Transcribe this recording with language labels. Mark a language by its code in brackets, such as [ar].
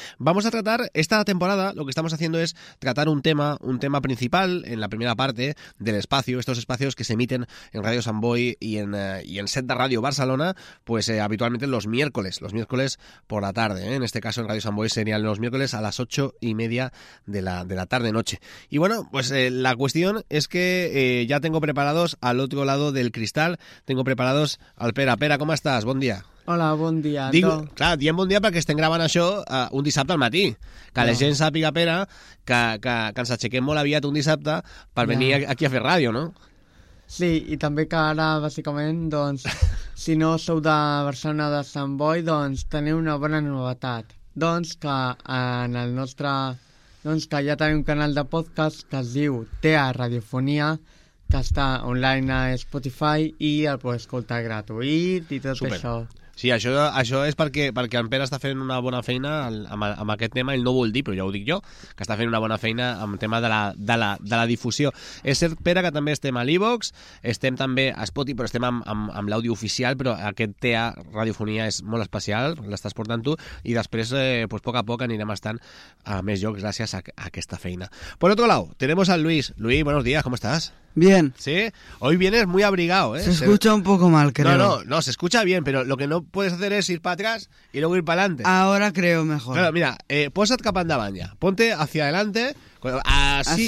[es] Vamos a tratar esta temporada, lo que estamos haciendo es tratar un tema principal en la primera parte del espacio, estos espacios que se emiten en Radio Sant Boi y en Set de Radio Barcelona, habitualmente los miércoles por la tarde, ¿eh? En este caso en Radio Sant Boi serían los miércoles a las 8:30 de la tarde-noche. Y bueno, la cuestión es que ya tengo preparados al otro lado del cristal, tengo preparados al Pera. Pera, ¿cómo estás? Buen día. Hola, buen día. [ca] Diem [es] buen día [ca] perquè estem gravant això un dissabte al matí. Que la gent sàpiga, Pera, que ens aixequem molt aviat un dissabte per venir aquí a fer ràdio, no? Sí, i també que ara, bàsicament, doncs, si no sou de Barcelona de Sant Boi, doncs teniu una bona novetat. Doncs que en el nostre... Doncs que ja tenim un canal de podcast que es diu Tea Radiofonia, que està online a Spotify i el pots escoltar gratuït i tot. Super. Això. Sí, això és perquè en Pere està fent una bona feina amb aquest tema. Ell no vol dir, però ja ho dic jo, que està fent una bona feina amb el tema de la difusió. És cert, Pere, que també estem a l'iVox, estem també a Spotify, però estem amb l'àudio oficial, però aquest TEA Radiofonia és molt especial, l'estàs portant tu, i després, pues, a poc a poc, anirem estant a més llocs gràcies a aquesta feina. [es] Por otro lado, tenemos al Luis. Luis, buenos días, ¿cómo estás? Bien. Sí, hoy vienes muy abrigado, ¿eh? Se escucha un poco mal, creo. No, se escucha bien, pero lo que no puedes hacer es ir para atrás y luego ir para adelante. Ahora creo mejor. Claro, mira, [ca] posa't cap endavant [es] ya. Ponte hacia adelante. Así.